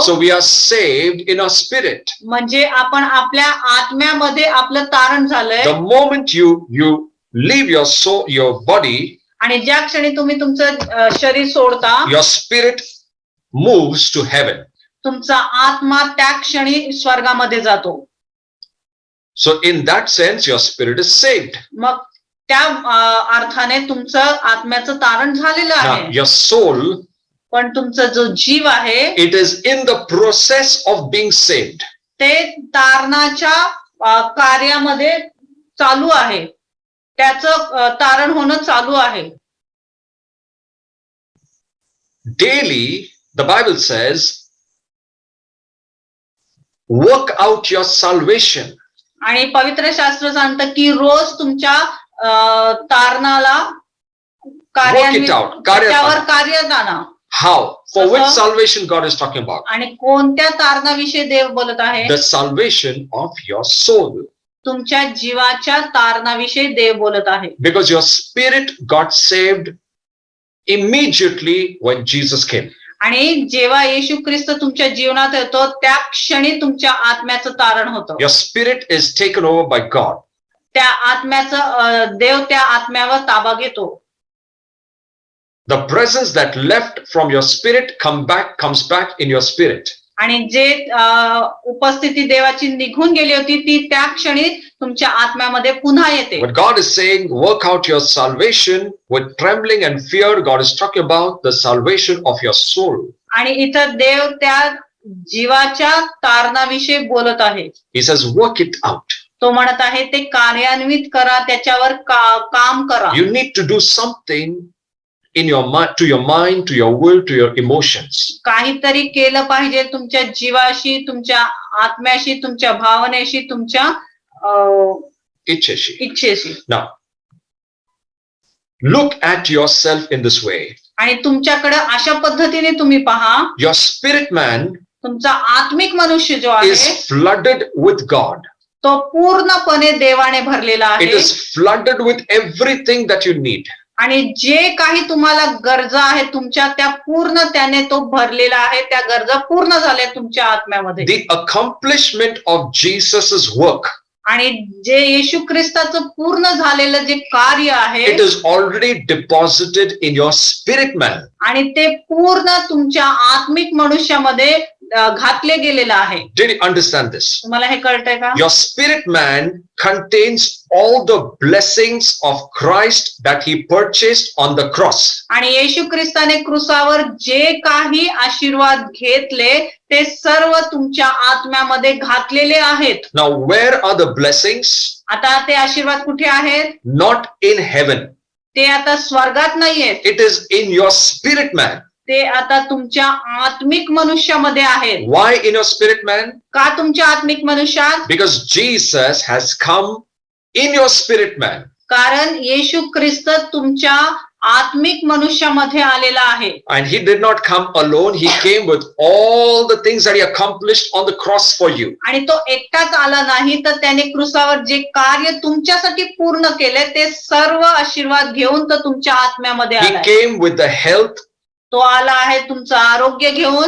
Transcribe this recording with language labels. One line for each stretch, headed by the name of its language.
English: So we are saved in our spirit.
Marathi: म्हणजे आपण आपल्या आत्म्यामध्ये आपलं तारण झालंय.
English: The moment you leave your soul, your body,
Marathi: आणि ज्या क्षणी तुम्ही तुमचं शरीर सोडता,
English: your spirit moves to heaven.
Marathi: तुमचा आत्मा त्या क्षणी स्वर्गामध्ये जातो.
English: So in that sense, your spirit is saved.
Marathi: मग त्या अर्थाने तुमचं आत्म्याचं तारण झालेलं
English: Now,
Marathi: आहे.
English: your soul,
Marathi: पण तुमचा जो जीव आहे
English: it is in the process of being saved.
Marathi: ते तारणाच्या कार्यामध्ये चालू आहे. त्याचं तारण होणं चालू आहे.
English: Daily, the Bible says, work out your salvation.
Marathi: आणि पवित्र शास्त्र सांगतं की रोज तुमच्या तारणाला त्याच्यावर कार्यात आणा.
English: How? For
Marathi: कसं?
English: which salvation God is talking about?
Marathi: आणि कोणत्या तारणाविषयी देव बोलत आहे?
English: The salvation of your soul.
Marathi: तुमच्या जीवाच्या तारणाविषयी देव बोलत आहे.
English: Because your spirit got saved immediately when Jesus came.
Marathi: आणि जेव्हा येशू ख्रिस्त तुमच्या जीवनात येतो त्या क्षणी तुमच्या आत्म्याचं तारण होतं.
English: Your spirit is taken over by God.
Marathi: त्या आत्म्याचं देव त्या आत्म्यावर ताबा घेतो.
English: The presence that left from your spirit comes back in your spirit.
Marathi: आणि जे उपस्थिती देवाची निघून गेली होती ती त्या क्षणी तुमच्या आत्म्यामध्ये पुन्हा येते.
English: When God is saying, work out your salvation with trembling and fear, God is talking about the salvation of your soul.
Marathi: आणि इथं देव त्या जीवाच्या तारणाविषयी बोलत आहे.
English: He says, work it out.
Marathi: तो म्हणत आहे ते कार्यान्वित करा, त्याच्यावर काम करा.
English: You need to do something in your mind, to your mind, to your will, to your emotions.
Marathi: काहीतरी केलं पाहिजे तुमच्या जीवाशी, तुमच्या आत्म्याशी, तुमच्या भावनेशी, तुमच्या इच्छेशी.
English: Now, look at yourself in this way.
Marathi: आणि तुमच्याकडे अशा पद्धतीने तुम्ही पहा.
English: Your spirit man
Marathi: तुमचा आत्मिक मनुष्य जो आहे
English: is flooded with God.
Marathi: तो पूर्णपणे देवाने भरलेला आहे.
English: It is flooded with everything that you need.
Marathi: आणि जे काही तुम्हाला गरजा आहेत तुमच्या त्या पूर्ण त्याने तो भरलेला आहे. त्या गरजा पूर्ण झाल्या तुमच्या आत्म्यामध्ये.
English: The accomplishment of Jesus's work,
Marathi: आणि जे येशू ख्रिस्ताचं पूर्ण झालेलं जे कार्य आहे
English: it is already deposited in your spirit man.
Marathi: आणि ते पूर्ण तुमच्या आत्मिक मनुष्यामध्ये घातले गेलेलं आहे.
English: Did you understand this?
Marathi: तुम्हाला हे कळतंय का?
English: Your spirit man contains all the blessings of Christ that he purchased on the cross.
Marathi: आणि येशू ख्रिस्ताने क्रूसावर जे काही आशीर्वाद घेतले ते सर्व तुमच्या आत्म्यामध्ये घातलेले आहेत.
English: Now, where are the blessings?
Marathi: आता ते आशीर्वाद कुठे आहेत?
English: Not in heaven.
Marathi: ते आता स्वर्गात नाहीयेत.
English: It is in your spirit man.
Marathi: ते आता तुमच्या आत्मिक मनुष्यामध्ये आहेत.
English: Why in your spirit man?
Marathi: का तुमच्या आत्मिक मनुष्यात?
English: Because Jesus has come in your spirit man.
Marathi: कारण येशू ख्रिस्त तुमच्या आत्मिक मनुष्यामध्ये आलेला आहे.
English: And he did not come alone. He came with all the things that he accomplished on the cross for you.
Marathi: आणि तो एकटाच आला नाही तर त्याने क्रूसावर जे कार्य तुमच्यासाठी पूर्ण केले ते सर्व आशीर्वाद घेऊन तर तुमच्या आत्म्यामध्ये
English: He
Marathi: आला.
English: came with the health.
Marathi: तो आला आहे तुमचं आरोग्य घेऊन.